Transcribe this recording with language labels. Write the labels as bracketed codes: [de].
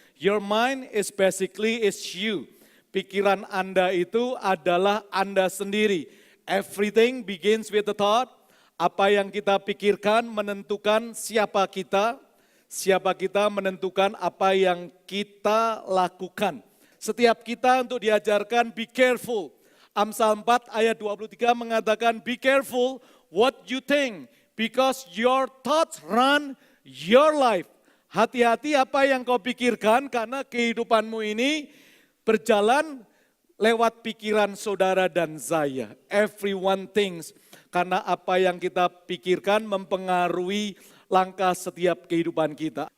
[en] Your mind is basically is you. [id] Pikiran Anda itu adalah Anda sendiri. [en] Everything begins with the thought. [id] Apa yang kita pikirkan menentukan siapa kita menentukan apa yang kita lakukan. Setiap kita untuk diajarkan [en] be careful. Amsal 4 [id] ayat 23 mengatakan [en] be careful what you think because your thoughts run your life. [id] Hati-hati apa yang kau pikirkan karena kehidupanmu ini berjalan lewat pikiran saudara dan saya. [en] Everyone thinks, [id] karena apa yang kita pikirkan mempengaruhi langkah setiap kehidupan kita.